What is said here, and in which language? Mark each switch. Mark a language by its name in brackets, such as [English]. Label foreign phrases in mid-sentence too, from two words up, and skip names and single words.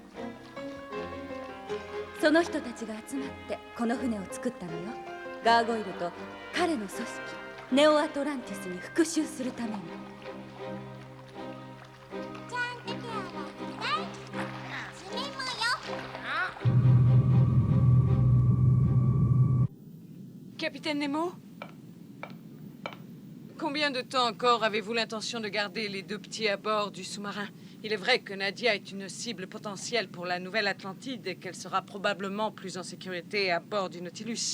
[Japanese] その人たちが集まってこの船を作ったのよ。ガーゴイルと彼の組織ネオアトランティスに復讐するために。ちゃんと手を洗ってね。スネもよ。 [French] Capitaine Nemo? Combien de temps encore avez-vous l'intention de garder les deux petits à bord du sous-marin? Il est vrai que Nadia est une cible potentielle pour la Nouvelle Atlantide et qu'elle sera probablement plus en sécurité à bord du Nautilus.